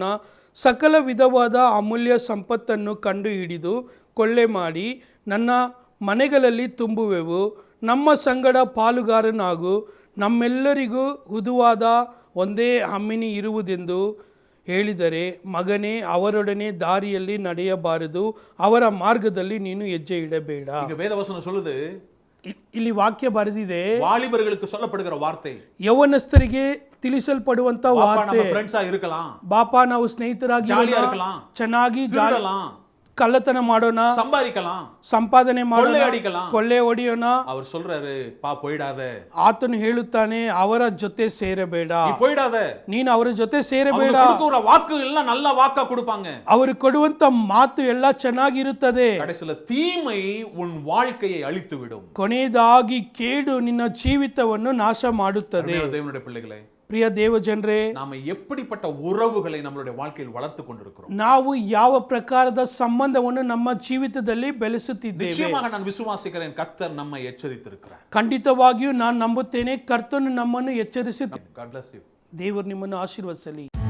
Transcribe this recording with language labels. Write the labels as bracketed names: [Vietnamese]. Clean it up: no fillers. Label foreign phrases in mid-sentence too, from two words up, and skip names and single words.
[Kannada] ಸಕಲ ವಿಧವಾದ ಅಮೂಲ್ಯ ಸಂಪತ್ತನ್ನು ಕಂಡು ಹಿಡಿದು ಕೊಳ್ಳೆ ಮಾಡಿ ನನ್ನ ಮನೆಗಳಲ್ಲಿ ತುಂಬುವೆವು. ನಮ್ಮ ಸಂಗಡ ಪಾಲುಗಾರನಾಗು, ನಮ್ಮೆಲ್ಲರಿಗೂ ಹುದುವಾದ ಒಂದೇ ಹಮ್ಮಿನಿ ಇರುವುದೆಂದು ಹೇಳಿದರೆ, ಮಗನೇ, ಅವರೊಡನೆ ದಾರಿಯಲ್ಲಿ ನಡೆಯಬಾರದು, ಅವರ ಮಾರ್ಗದಲ್ಲಿ ನೀನು ಹೆಜ್ಜೆ ಇಡಬೇಡ. [Tamil] வேதவசனம் சொல்லுது, [Kannada] ಇಲ್ಲಿ ವಾಕ್ಯ ಬರೆದಿದೆ, [Tamil] வாலிபர்களுக்கு சொல்லப்படுகிற வார்த்தை, [Kannada] ಯೌವನಸ್ಥರಿಗೆ ತಿಳಿಸಲ್ಪಡುವಂತ ವಾರ್ತೆ. [Tamil] ಫ್ರೆಂಡ್ಸಾ இருக்கலாம், [Kannada] ಬಾಪಾ ನಾವು ಸ್ನೇಹಿತರಾಗಿ [Tamil] ஜாலியா இருக்கலாம், [Kannada] ಚೆನ್ನಾಗಿ [Tamil] திருடலாம், [Kannada] ಕಳ್ಳತನ ಮಾಡೋಣ, [Tamil] சம்பாதிக்கலாம், [Kannada] ಸಂಪಾದನೆ ಮಾಡೋಣ, [Tamil] கொள்ளை அடிக்கலாம். [Kannada] ಕೊಳ್ಳೆ ಹೊಡೆಯೋಣ. [Tamil] அவர் சொல்றாரு, பா போயிடாத. [Kannada] ಆತನು ಹೇಳುತ್ತಾನೆ, ಅವರ ಜೊತೆ ಸೇರಬೇಡ, [Tamil] நீ போயிடாத. [Kannada] ನೀನು ಅವರ ಜೊತೆ ಸೇರಬೇಡ. [Tamil] கொடுக்கிற வாக்கு எல்லாம் நல்ல வாக்கா கொடுப்பாங்க. [Kannada] ಅವರು ಕೊಡುವಂತ ಮಾತು ಎಲ್ಲ ಚೆನ್ನಾಗಿರುತ್ತದೆ. [Tamil] கடைசில தீமை உன் வாழ்க்கையை அழித்து விடும். [Kannada] ಕೊನೆಯದಾಗಿ ಕೇಡು ನಿನ್ನ ಜೀವಿತವನ್ನು ನಾಶ ಮಾಡುತ್ತದೆ. [Tamil] தேவனுடைய பிள்ளைகளே, [Kannada] ಪ್ರಿಯ ದೇವ ಜನರೇ, [Tamil] நாம எப்படிப்பட்ட உறவுகளை நம்மளுடைய வாழ்க்கையில் வளர்த்து கொண்டிருக்கிறோம்? [Kannada] ನಾವು ಯಾವ ಪ್ರಕಾರದ ಸಂಬಂಧವನ್ನು ನಮ್ಮ ಜೀವಿತದಲ್ಲಿ ಬೆಳೆಸುತ್ತಿದ್ದೇವೆ? [Tamil] நிச்சயமாக நான் விசுவாசிக்கிறேன், கர்த்தர் நம்மை எச்சரித்திருக்கிறார். [Kannada] ಖಂಡಿತವಾಗಿಯೂ ನಾನು ನಂಬುತ್ತೇನೆ, ಕರ್ತನು ನಮ್ಮನ್ನು ಎಚ್ಚರಿಸಿ. [English] God bless you. [Kannada] ದೇವರು ನಿಮ್ಮನ್ನು ಆಶೀರ್ವದಿಸಲಿ.